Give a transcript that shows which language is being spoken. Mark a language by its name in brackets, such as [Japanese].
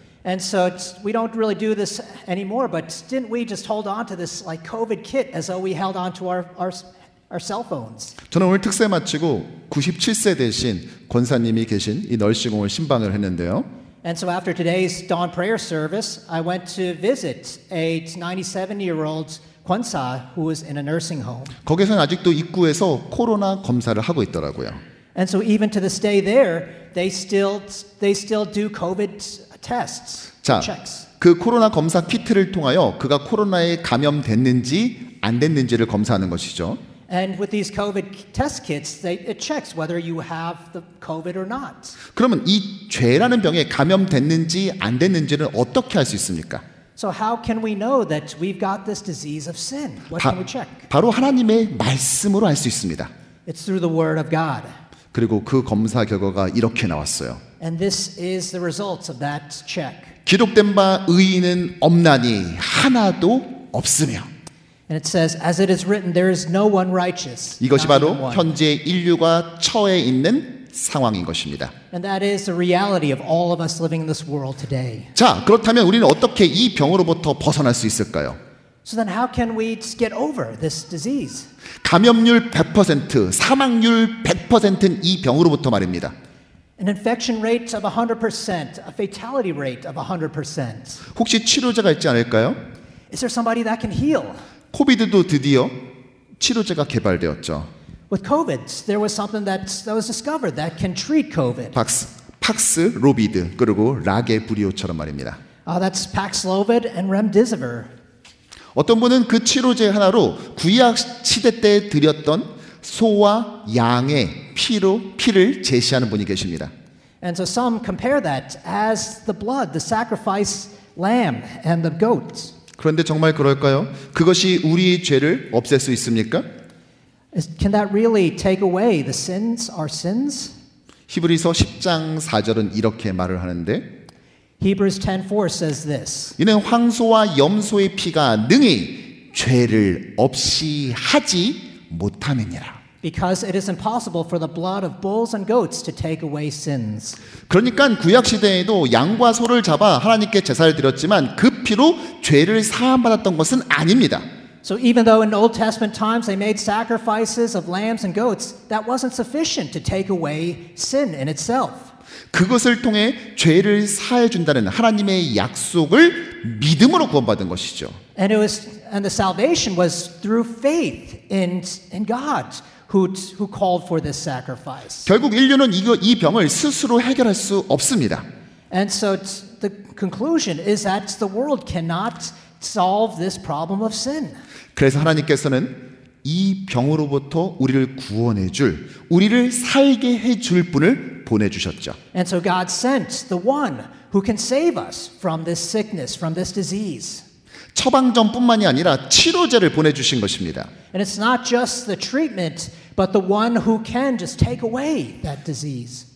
[English] And so we don't really do this anymore, but didn't we just hold on to this like COVID kit as though we held on to our our cell phones. [Korean] 저는 오늘 특세 마치고 97세 되신 권사님이 계신 이 널싱홈을 신방을 했는데요. [English] And so after today's dawn prayer service, I went to visit a 97-year-old Kwansa who was in a nursing home. [Korean] 거기서는 아직도 입구에서 코로나 검사를 하고 있더라고요. [English] And so even to this day there, they still do COVID tests, [Korean] 자, [English] checks. [Korean] 그 코로나 검사 키트를 통하여 그가 코로나에 감염됐는지 안 됐는지를 검사하는 것이죠. [English] And with these COVID test kits, it checks whether you have the COVID or not. [Korean] 그러면 이 죄라는 병에 감염됐는지 안 됐는지는 어떻게 할 수 있습니까? [English] So how can we know that we've got this disease of sin? What can we check? [Korean] 바로 하나님의 말씀으로 알 수 있습니다. [English] It's through the Word of God. [Korean] 그리고 그 검사 결과가 이렇게 나왔어요. [English] And this is the results of that check. [Korean] 기록된 바 의인은 없나니 하나도 없으며. [English] And it says, as it is written, there is no one righteous. [Korean] 이것이 [English] not even [Korean] 바로 [English] one. [Korean] 현재 인류가 처해 있는 상황인 것입니다. [English] And that is the reality of all of us living in this world today. [Korean] 자, 그렇다면 우리는 어떻게 이 병으로부터 벗어날 수 있을까요? [English] So then how can we get over this disease? [Korean] 감염률 100%, 사망률 100%는 이 병으로부터 말입니다. [English] An infection rate of 100%, a fatality rate of 100%. [Korean] 혹시 치료제가 있지 않을까요? [English] Is there somebody that can heal? [Korean] 코비드도 드디어 치료제가 개발되었죠. [English] With COVID, there was something that was discovered that can treat COVID. [Korean] 팍스 로비드 그리고 라게브리오처럼 말입니다. [English] That's Paxlovid and Remdesivir. [Korean] 어떤 분은 그 치료제 하나로 구약 시대 때 드렸던 소와 양의 피를 제시하는 분이 계십니다. [English] And so some compare that as the blood, the sacrifice lamb and the goat. [Korean] 그런데 정말 그럴까요? 그것이 우리의 죄를 없앨 수 있습니까? [English] Can that really take away the sins, our sins? [Korean] 히브리서 10장 4절은 이렇게 말을 하는데 [English] Hebrews 10:4 says this. [Korean] 이는 황소와 염소의 피가 능히 죄를 없이 하지 못함이니라. [English] Because it is impossible for the blood of bulls and goats to take away sins. [Korean] 그러니까 구약 시대에도 양과 소를 잡아 하나님께 제사를 드렸지만 그 피로 죄를 사함받았던 것은 아닙니다. [English] So even though in Old Testament times they made sacrifices of lambs and goats, that wasn't sufficient to take away sin in itself. [Korean] 그것을 통해 죄를 사해 준다는 하나님의 약속을 믿음으로 구원받은 것이죠. [English] And the salvation was through faith in God who called for this sacrifice. [Korean] 결국 인류는 이 병을 스스로 해결할 수 없습니다. [English] And so the conclusion is that the world cannot solve this problem of sin. [Korean] 그래서 하나님께서는 이 병으로부터 우리를 구원해 줄, 우리를 살게 해 줄 분을 보내주셨죠. [English] And so God sent the one who can save us from this sickness, from this disease. [Korean] 처방전뿐만이 아니라 치료제를 보내주신 것입니다. [English] And it's not just the treatment, but the one who can just take away that disease.